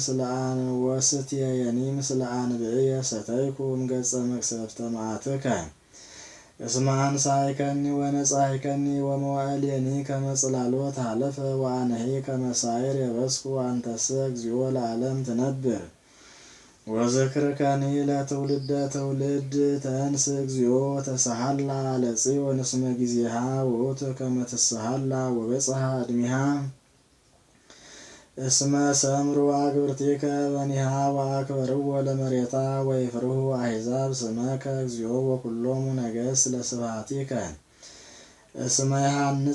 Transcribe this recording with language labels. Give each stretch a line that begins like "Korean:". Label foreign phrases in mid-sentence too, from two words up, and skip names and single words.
Geez: ምስለ አንብዕየ ሰተይኩ እምገጸ መቅሰፍተ መዓትከ እስመ አንሣእከኒ ወነጻእከኒ ወመዋዕልየኒ ከመ ጽላሎት ሀለፈ ወአነሂ ከመ ሳዕር የበስኩ አንተሰ እግዚኦ ለዓለም ትነብር ወዝክርከኒ ለትውልደ ትውልድ ተንስ እግዚኦ ተሳሃላ ለጽዮን እስመ ጊዜሃ ውእቱ ከመ ትሳሃላ ወበጽሐ ዕድሜሃ እስመ ሰምሩ አግብርቲከ በኒሃ ወአክበርዎ ለመሬታ ወይፍርሁ አሕዛብ ስመከ እግዚኦ ወኩሎሙ ነገሥት ለስብሐቲከ እስመ ይሃንጻ